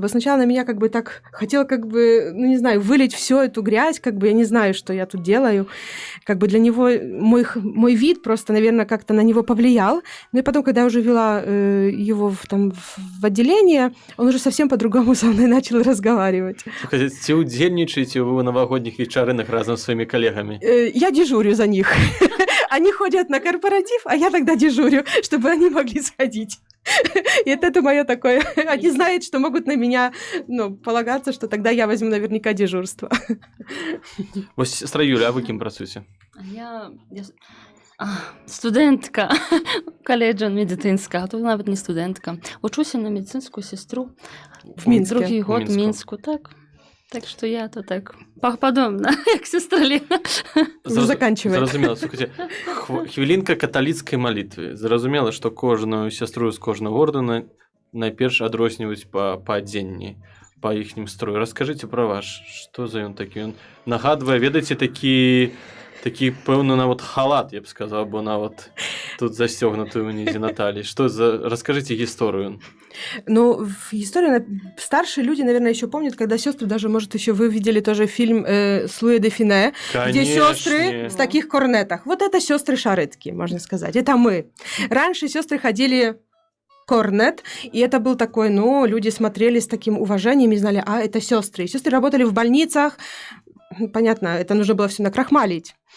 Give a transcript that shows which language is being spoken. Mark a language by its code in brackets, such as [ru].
[ru] Потому сначала на меня как бы так хотел, как бы, ну, не знаю, вылить всю эту грязь, как бы я не знаю, что я тут делаю. Как бы для него мой вид просто, наверное, как-то на него повлиял. Ну и потом, когда я уже вела его в отделение, он уже совсем по-другому со мной начал разговаривать. [be] Ці удзельнічаеце вы ў навагодніх вечарынах разам з сваімі калегамі? [ru] Я дежурю за них. Они ходят на корпоратив, а я тогда дежурю, чтобы они могли сходить. И это мое такое... Они знают, что могут на меня, ну, полагаться, что тогда я возьму наверняка дежурство. [be] Вось, сестра Юля, а вы кім працуеце? Я студэнтка каледжа медыцынска, а то нават не студэнтка. Вучуся на медыцынскую сестру. [ru] В Минске. [be] Другі год в Мінску, так. Так што я то так падобна, як сестра Лена. [ru] Заканчивай. [be] Зразумела, слухайте, хвілінка каталіцкай малітвы. Зразумела, што кожную сястру з кожнага ордэна найперш адрозніваюць па адзенні, па іхнім строю. Раскажыце пра ваш, што за ён такі? Ён нагадвае, ведаеце, такі пэўны нават халат, я б сказаў, бо нават тут застёгнуты ўнізе на таліі. Што за... Раскажыце гісторыю. [ru] Ну, в истории старшие люди, наверное, еще помнят, когда сестры, даже, может, еще вы видели тоже фильм с Луи де Фине, где сестры в таких корнетах. Вот это сестры Шарытки, можно сказать. Это мы. Раньше сестры ходили корнет, и это был такой, ну, люди смотрели с таким уважением и знали, а, это сестры. Сестры работали в больницах, понятно, это нужно было все накрахмалить.